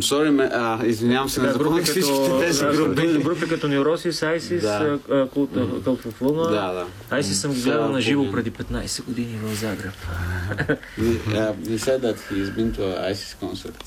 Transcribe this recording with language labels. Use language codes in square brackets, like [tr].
[en] I'm sorry, [bg] извинявам се, не запомнях всичките тези групи. Групи като Neurosis, Isis, Cult of Luna. Да, да. Isis съм гледал на живо преди 15 години в Загреб. [en] He said that he's been to an Isis concert.